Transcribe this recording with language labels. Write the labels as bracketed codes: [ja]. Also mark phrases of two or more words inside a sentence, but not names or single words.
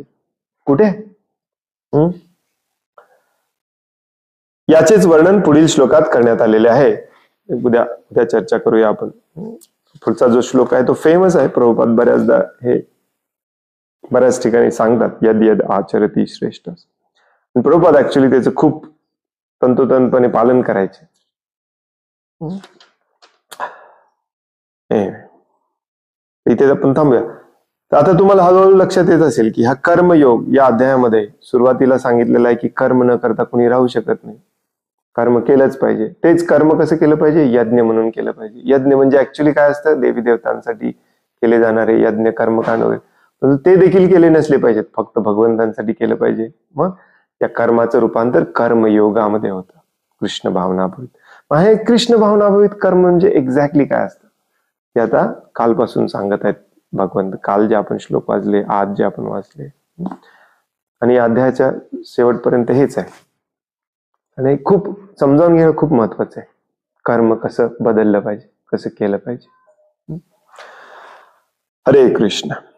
[mr] कुठे? याचेच वर्णन पुढील श्लोकात करण्यात आलेले आहे. उद्या चर्चा करूया आपण. पुढचा जो श्लोक आहे तो फेमस आहे. प्रभुपाद बऱ्याचदा हे बऱ्याच ठिकाणी सांगतात, [sa] यद यद आचरती श्रेष्ठ. [mr] प्रभुपाद ऍक्च्युली त्याचं खूप तंतोतंतपणे पालन करायचे. इथे आपण थांबूया. तर आता तुम्हाला हळूहळू लक्षात येत असेल की हा कर्मयोग या अध्यायामध्ये सुरुवातीला सांगितलेला आहे की कर्म न करता कोणी राहू शकत नाही. कर्म केलंच पाहिजे. तेच कर्म कसं केलं पाहिजे? यज्ञ म्हणून केलं पाहिजे. यज्ञ म्हणजे ऍक्च्युली काय असतं? देवी देवतांसाठी केले जाणारे यज्ञ कर्मकांड वगैरे, पण ते देखील केले नसले पाहिजेत, फक्त भगवंतांसाठी केलं पाहिजे. मग या कर्माचं रूपांतर कर्मयोगामध्ये होतं, कृष्ण भावनाभूत. मग हे कृष्ण भावनाभूत कर्म म्हणजे एक्झॅक्टली काय असतं ते आता कालपासून सांगत आहेत भगवंत. काल जे आपण श्लोक वाचले, आज जे आपण वाचले, आणि या अध्यायाच्या शेवटपर्यंत हेच आहे. आणि खूप समजावून घेणं खूप महत्वाचं आहे. कर्म कसं बदललं पाहिजे, कसं केलं पाहिजे. हरे कृष्ण.